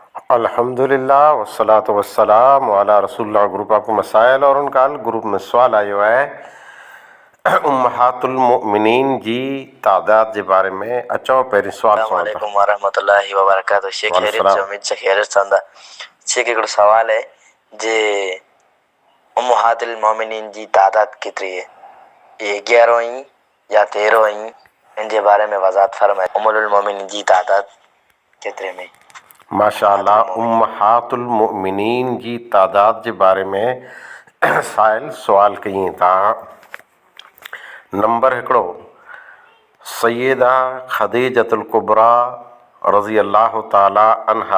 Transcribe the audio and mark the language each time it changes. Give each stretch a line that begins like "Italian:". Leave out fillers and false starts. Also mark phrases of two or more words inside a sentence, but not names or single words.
Arabic: الحمد لله والصلاة والسلام على رسول الله.
Sindhi: ग्रुप आपको मसाइल और उनका ग्रुप में सवाल आयो है उम्महातुल मोमिनीन जी तादाद जे बारे में। अचो पहिरीं सवाल
Arabic: السلام عليكم ورحمة الله وبركاته.
Sindhi: शेख खैरियत से उम्मीद से खैरियत संदा। शेख हिकिड़ो सवाल है जे उम्महातुल मोमिनीन जी तादाद केतिरी है, ये 11 ही या 13 ही, इन जे बारे में वज़ाहत फरमाए। उम्मुल मोमिनीन जी तादाद केतिरे में? माशाअल्लाह। उम्महातुल मोमिनीन जी तादाद जे बारे में साइल सवाल कई था। नंबर हिकिड़ो सैयदा खदीजतुल कुबरा
Arabic: رضي الله تعالى عنها.